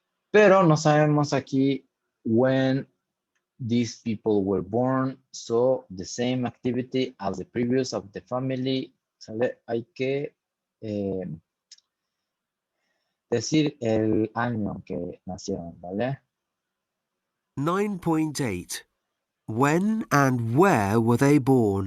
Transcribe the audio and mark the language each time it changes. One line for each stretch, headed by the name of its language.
Spanish: Pero no sabemos aquí
English: when these people were born. So the same activity as the previous of the family.
Spanish: ¿Sale? Hay que decir el año que nacieron, ¿vale? 9.8.
English: When and where were they born?